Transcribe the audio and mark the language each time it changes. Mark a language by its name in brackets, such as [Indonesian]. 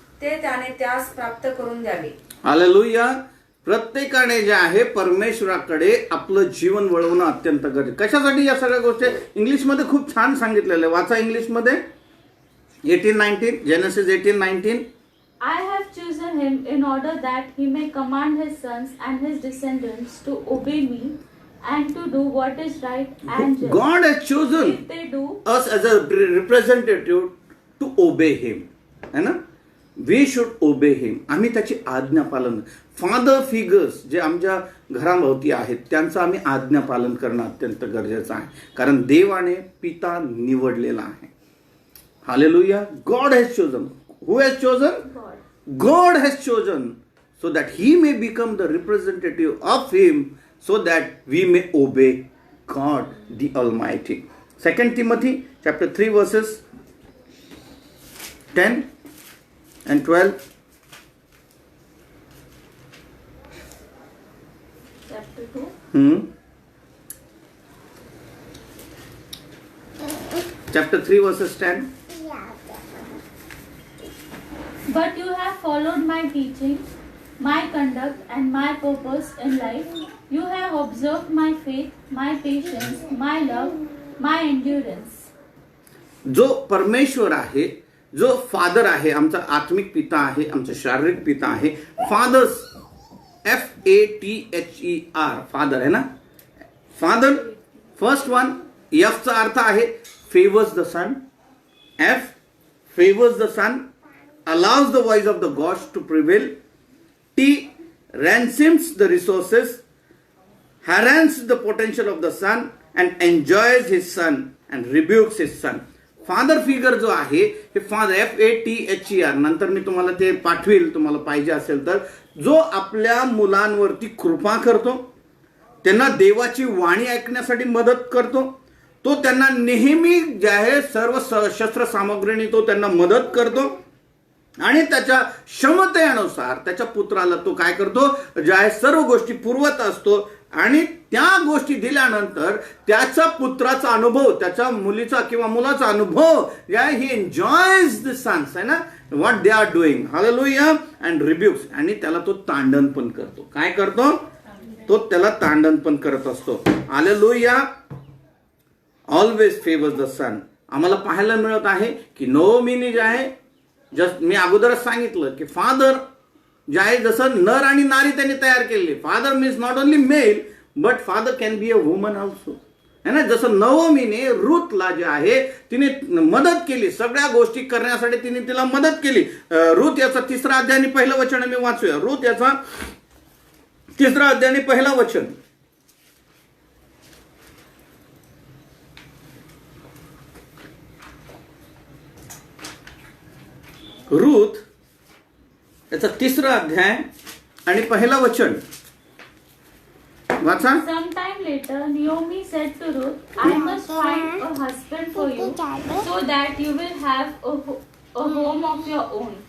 [Marathi] ते त्याने त्यास प्राप्त करून द्यावे. हालेलुया. प्रत्येकाने जे आहे परमेश्वराकडे आपलं जीवन वळवणं अत्यंत गरजेचं. कशासाठी या सगळ्या गोष्टी इंग्लिशमध्ये खूप छान सांगितलेलं आहे. वाचा इंग्लिशमध्ये 18:19, genesis 18:19. [English] I have chosen him in order that he may command his sons and his descendants to obey me and to do what is right and just. God has chosen If they do, us as a representative to obey him. [Hindi] है ना? [English] We should obey him. [Marathi] आम्ही त्याची आज्ञा पालन. Father figures जे आमच्या घराभोवती आहेत त्यांचं आम्ही आज्ञा पालन करणं अत्यंत गरजेचं आहे. कारण देवाने पिता निवडलेला आहे. [English] Hallelujah. God has chosen. Who has chosen? God. God has chosen so that he may become the representative of him so that we may obey God the Almighty. 2 Timothy chapter 3 verses 10 and 12. Chapter 2. Chapter 3 verses 10. But you have followed my teaching, my conduct, and my purpose in life. You have observed my faith, my patience, my love, my endurance. [Marathi] जो परमेश्वर आहे, जो father आहे, आमचा आत्मिक पिता आहे, आमचा शारीरिक पिता आहे. फादर्स FATHER फादर आहे ना. [English] Father first one. [Marathi] F चा अर्थ आहे [English] Favours the son. F favours the son, allows the voice of the gods to prevail. T ransoms the resources, harasses the potential of the son and enjoys his son and rebukes his son. [Marathi] Father figure जो आहे हे father FATHER नंतर मी तुम्हाला ते पाठवेल तुम्हाला पाहिजे असेल तर. जो आपल्या मुलांवरती कृपा करतो, त्यांना देवाची वाणी ऐकण्यासाठी मदत करतो, तो त्यांना नेहमी जे आहे सर्व शस्त्र सामग्रीने तो त्यांना मदत करतो आणि त्याच्या क्षमतेनुसार त्याच्या पुत्राला तो काय करतो, जे आहे सर्व गोष्टी पुरवत असतो. आणि त्या गोष्टी दिल्यानंतर त्याचा पुत्राचा अनुभव, त्याच्या मुलीचा किंवा मुलाचा अनुभव जे आहे ही [English] enjoys the sons [Marathi] आहे ना [English] What they are doing. [Marathi] Hallelujah. [English] and rebukes, [Marathi] आणि त्याला तो तांडण पण करतो. काय करतो तो? त्याला तांडण पण करत असतो. हालेलुया. [English] Always favours the son. [Marathi] आम्हाला पाहायला मिळत आहे की नोमीने जे आहे, जस्ट मी अगोदरच सांगितलं की फादर जे आहे जसं नर आणि नारी त्यांनी तयार केले. [English] father means not only male but father can be a woman also [Hindi] है ना. [Marathi] जसं नवमीने रूथला जे आहे तिने मदत केली, सगळ्या गोष्टी करण्यासाठी तिने तिला मदत केली. रूथ याचा 3रा अध्याय आणि 1लं वचन मी वाचूया. रूथ याचा 3रा अध्याय आणि 1लं वचन. रूथ याचा 3रा अध्याय आणि 1लं वचन वाचा. [English] Sometime later, Naomi said to Ruth, I must find a husband for you so that you will have a home of your own.